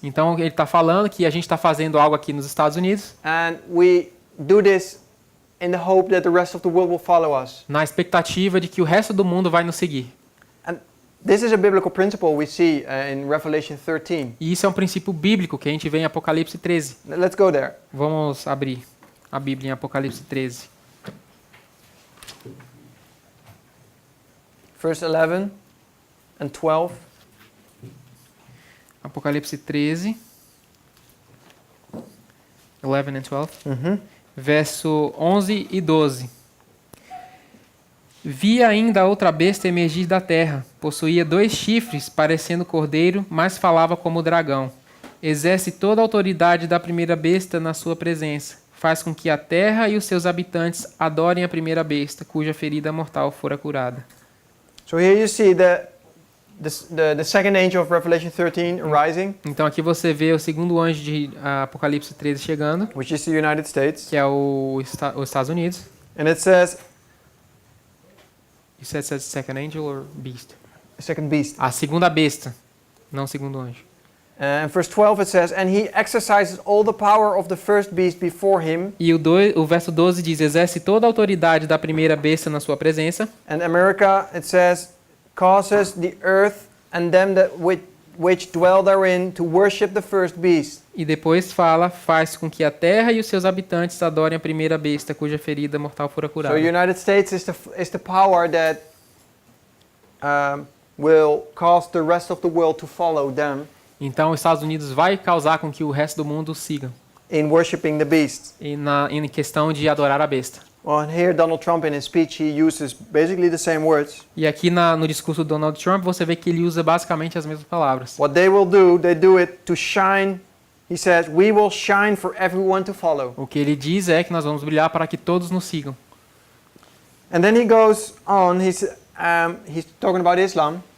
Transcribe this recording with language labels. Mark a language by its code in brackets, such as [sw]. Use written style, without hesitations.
[pt] Então ele está falando que a gente está fazendo algo aqui nos Estados Unidos. [en] And we do this in the hope that the rest of the world will follow us. [pt] Na expectativa de que o resto do mundo vai nos seguir. [en] And this is a biblical principle we see in Revelation 13. [pt] E isso é um princípio bíblico que a gente vê em Apocalipse 13. [en] Let's go there. [pt] Vamos abrir a Bíblia em Apocalipse 13. [en] Verse 11 and 12. [pt] Apocalipse 13. [en] 11 and 12. [pt] Verso 11 e 12. Vi ainda outra besta emergir da terra. Possuía 2 chifres, parecendo cordeiro, mas falava como dragão. Exerce toda a autoridade da primeira besta na sua presença. Faz com que a terra e os seus habitantes adorem a primeira besta, cuja ferida mortal fora curada. [en] So here you see the second angel of Revelation 13 arising, [pt] Então aqui você vê o segundo anjo de Apocalipse 13 chegando, [en] which is the United States. [pt] que é os Estados Unidos. [en] And it says, You said second angel or beast? the second beast. [pt] A segunda besta, não o segundo anjo. [en] And verse 12 it says, and he exercises all the power of the first beast before him. [pt] E o verso 12 diz, exerce toda a autoridade da primeira besta na sua presença. [en] And America, it says, causes the earth and them that which dwell therein to worship the first beast. [pt] E depois faz com que a terra e os seus habitantes adorem a primeira besta, cuja ferida mortal fora [en] So [pt] curada. [en] United States is the power that will cause the rest of the world to follow them [pt] Então os Estados Unidos vai causar com que o resto do mundo siga [en] in worshiping the beast. [pt] em questão de adorar a besta. [en] Well, and here Donald Trump in his speech, he uses basically the same words. [pt] E aqui no discurso do Donald Trump você vê que ele usa basicamente as mesmas palavras. [en] What they will do, they do it to shine. He says, we will shine for everyone to follow. [pt] O que ele diz é que nós vamos brilhar para que todos nos sigam. [en] And then he goes on, he's talking about Islam.